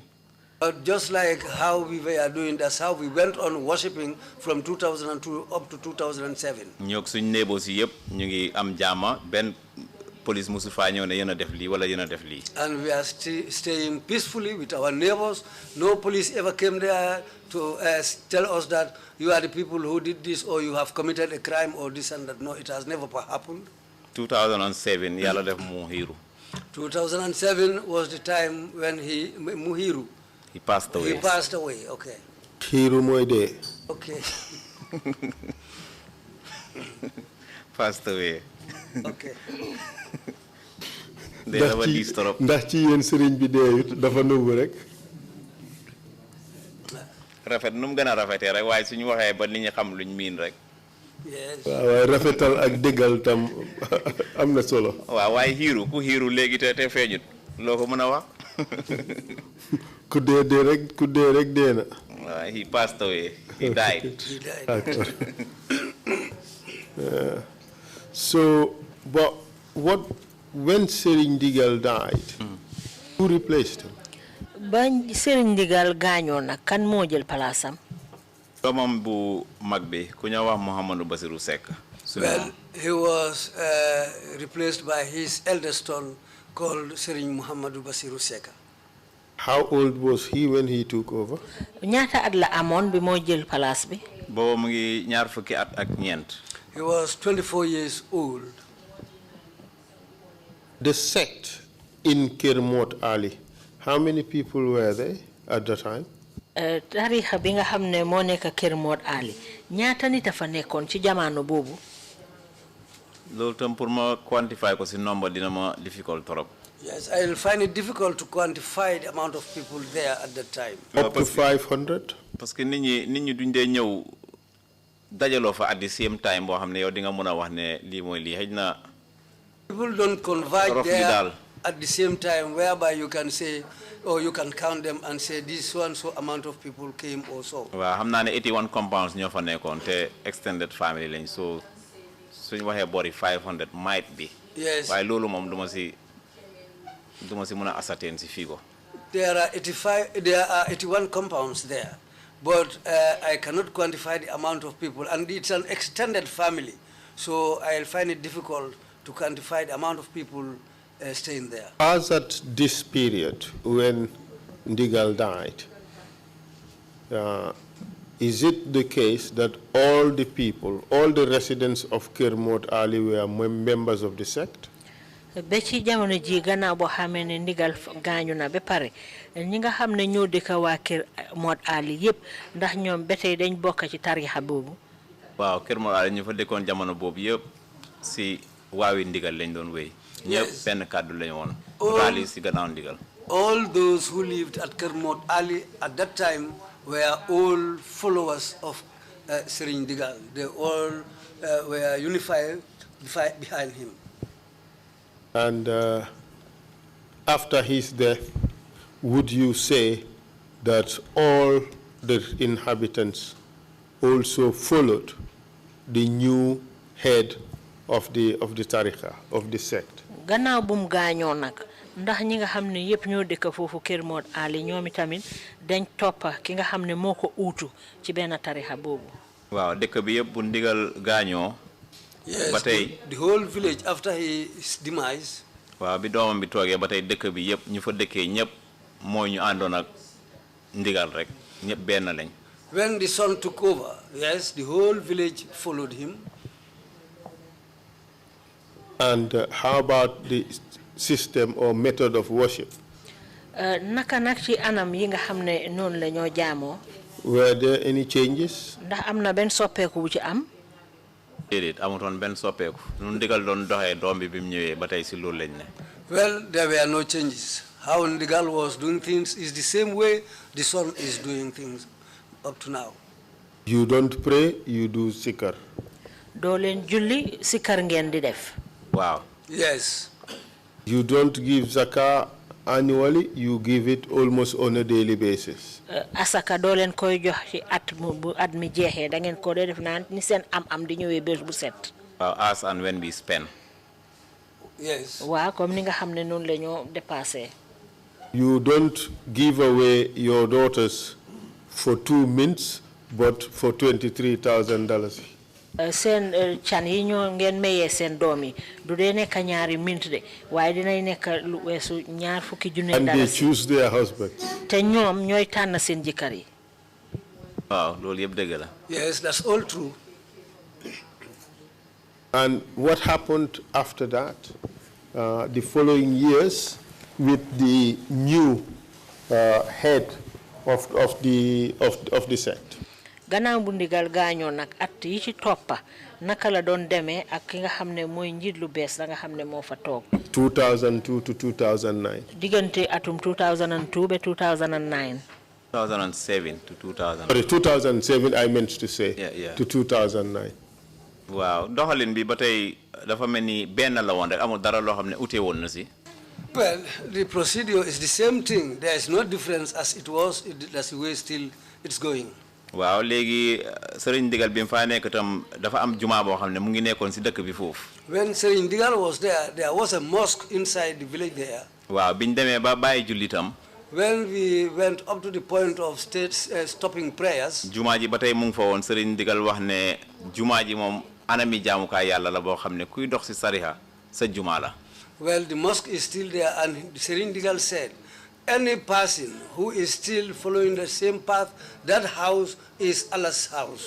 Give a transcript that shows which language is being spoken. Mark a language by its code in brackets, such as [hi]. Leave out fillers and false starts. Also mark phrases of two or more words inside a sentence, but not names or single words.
[en] Just like how we were doing, that's how we went on worshipping from 2002 up to 2007. [wo] ñoo suñ néebo si yëpp ñu ngi am jaama benn police musu faa ñëw ne yéen a def lii wala yéen a def lii. [en] And we are staying peacefully with our neighbors. No police ever came there to tell us that you are the people who did this or you have committed a crime or this and that. No, it has never happened. [wo] 2007 yàlla def Muhiru. [en] 2007 was the time when Muhiru. He passed away. He passed away, okay. [wo] Hiru mooy dee. [en] Okay. Passed away. Okay. [wo] ndax ci yéen sëriñ bi deeyut dafa nëbbu rek. rafet nu mu gën a rafetee rek waaye suñu waxee ba nit ñi xam luñ miin rek. Yes. waaw rafetal ak dëggal tam am na solo. waaw waaye xiiru ku xiiru léegi te feeñut loo ko mën a wax. ku dee rek dee na. [en] waaw he passed away. He died. He died. So, but when Serigne Digal died, who replaced him? [wo] ba Serigne Digal gaañoo nag kan moo jël palaasam. doomam bu mag bi ku ñoo wax Mouhamadou Bassirou Seck. [en] Well, he was replaced by his eldest son called Serigne Muhammadu Bassirou Seck. How old was he when he took over? [wo] ñaata at la amoon bi moo jël palaas bi. booba mu ngi ñaar fukki at ak ñeent. [en] He was 24 years old. The sect in Kermot Ali, how many people were there at the time? [wo] Tarixa bi nga xam ne moo nekk Kermot Ali ñaata nit a fa nekkoon ci jamono boobu. loolu tam pour ma quantify ko si nombre dina ma difficult trop. [en] Yes, I will find it difficult to quantify the amount of people there at that time. Up to 500? [wo] parce que nit ñi duñ dee ñëw dajaloo fa [en] at the same time [wo] boo xam ne yow di nga mën a wax ne lii mooy lii xëy na. [en] People don't converge there at the same time whereby you can say, or you can count them and say this so and so amount of people came or so. [wo] waaw xam naa ne 81 compounds ñoo fa nekkoon te [en] extended family [wo] lañ so suñu waxee bori 500 [en] might be. Yes. [wo] waaye loolu moom duma si mën a ascertain si fii ko. [en] There are 81 compounds there, but I cannot quantify the amount of people, and it's an extended family, so I'll find it difficult to quantify the amount of people staying there. As at this period, when Ndigal died, is it the case that all the people, all the residents of Kermot Ali were members of the sect? [wo] ba ci jamono ji gannaaw boo xamee ne Ndigal gaañu na ba pare ñi nga xam ne ñoo dëkk waa Kermot Ali yëpp ndax ñoom ba tey dañ bokk ci tarixa boobu. waaw Kermot Ali ñu fa dëkkoon jamono boobu yëpp si waawi Ndigal lañ doon wéy. ñëpp benn kàddu lañ woon. Ali si gannaaw Ndigal. [en] All those who lived at Kermot Ali at that time were all followers of Serigne Digal. They all were unified behind him. And after his death, would you say that all the inhabitants also followed the new head of the tariqa, of the sect? [wo] Gannaaw bu mu gaañoo nag ndax ñi nga xam ne yëpp ñoo dëkk foofu Kermot Ali ñoom tamit dañ toppa ki nga xam ne moo ko uutu ci benn tarixa boobu. waaw dëkk bi yëpp bu Ndigal gaañoo. [en] Yes, [wo] ba tey [en] the whole village after his demise. [wo] waaw bi doomam bi toogee ba tey dëkk bi yëpp ñu fa dëkkee ñëpp mooy ñu àndoon ak Ndigal rek ñëpp benn lañ. [en] When the son took over, yes, the whole village followed him. And how about the system or method of worship? [wo] Naka nag ci anam yi nga xam ne noonu la ñoo jaamoo. [en] Were there any changes? [wo] Ndax am na benn soppeeku bu ci am. déedéet amutoon benn soppeeku nu Ndigal doon doxee doom bi mu ñëwee ba tey si loolu lañ ne. [en] Well, there were no changes. How Ndigal was doing things is the same way the son is doing things up to now. You don't pray, you do sikar. [wo] Doo leen julli sikar ngeen di def. waaw. [en] Yes. You don't give zakah annually, you give it almost on a daily basis. [wo] Asaka doo leen koy jox ci bu at mi jeexee da ngeen ko dee def naan ni seen am di ñëwee bés bu set. [en] waaw as and when we spend. Yes. [wo] waaw comme ni nga xam ne noonu la ñoo dépassé. [en] You don't give away your daughters for 2 mints, but for $23,000. [wo] Seen can yi ñoo ngeen mayee seen doom yi du dee nekk ñaari mint de waaye dinay nekk lu weesu ñaar fukki junne [en] And they [wo] dalasi. [en] choose their husbands. [wo] te ñoom ñooy tànn seen jëkkër yi. waaw loolu yëpp dëgg la. [en] Yes, that's all true. And what happened after that? The following years, with the new head of the sect. [wo] Gannaaw bu Ndigal gaañoo nag at yi ci toppa naka la doon demee ak ki nga xam ne mooy njiit lu bees la nga xam ne moo fa toog. [en] 2002 to 2009. [wo] diggante atum 2002 ba 2009. [en] 2007 to 2000. Sorry, 2007 I meant to say. Yeah. To 2009. [wo] waaw doxalin bi ba tey dafa mel ni benn la woon rek amul dara loo xam ne ute woon na si. [en] Well, the procedure is the same thing. There is no difference as it was. That's the way still it's going. [wo] waaw léegi Serigne Digal bi mu faa nekk itam dafa am jumaa boo xam ne mu ngi nekkoon si dëkk bi foofu. [en] When Serigne Digal was there was a mosque inside the village there. [wo] waaw biñ demee ba bàyyi jullitam. [en] When we went up to the point of stopping prayers. [wo] jumaa ji ba tey mu ngi fa woon Serigne Digal wax ne jumaa ji moom anami jaamukaay yàlla la boo xam ne kuy dox si sariha sa jumaa la. [en] Well, the mosque is still there, and Serigne Digal said, any person who is still following the same path, that house is Allah's house.